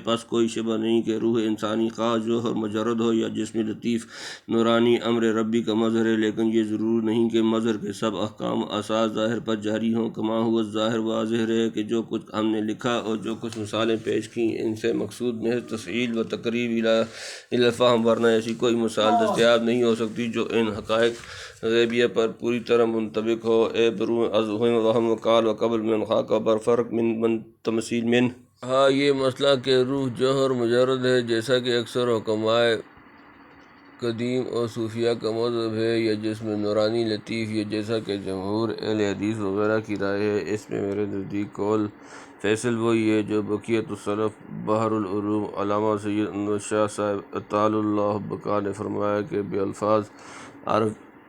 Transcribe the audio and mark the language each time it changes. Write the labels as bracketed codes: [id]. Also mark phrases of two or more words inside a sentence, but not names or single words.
[ur] پس کوئی شبہ نہیں کہ روح انسانی خواہ جوہر مجرد ہو یا جسم لطیف نورانی امر ربی کا مظہر ہے، لیکن یہ ضرور نہیں کہ مظہر کے سب احکام و آثار ظاہر پر جاری ہوں۔ کما ہوا ظاہر واضح ہے کہ جو کچھ ہم نے لکھا اور جو کچھ مثالیں پیش کیں ان سے مقصود محض تسہیل و تقریب الی الفہم، ورنہ ایسی کوئی مثال دستیاب نہیں ہو سکتی جو ان حقائق غیبیہ پر پوری طرح منطبق ہو۔ [fa] اے بروح از وہم و قال و قبل من خاک و برفرق من تمثیل من۔ [ur] ہاں، یہ مسئلہ کہ روح جوہر مجرد ہے جیسا کہ اکثر حکمائے قدیم اور صوفیہ کا مذہب ہے، یا جسم نورانی لطیف، یا جیسا کہ جمہور اہل حدیث وغیرہ کی رائے ہے، اس میں میرے نزدیک قول فیصل وہی ہے جو بقیت السلف بحر العلوم علامہ سید انور شاہ صاحب [ar] اطال اللہ بقا [ur] نے فرمایا کہ بالفاظ عرب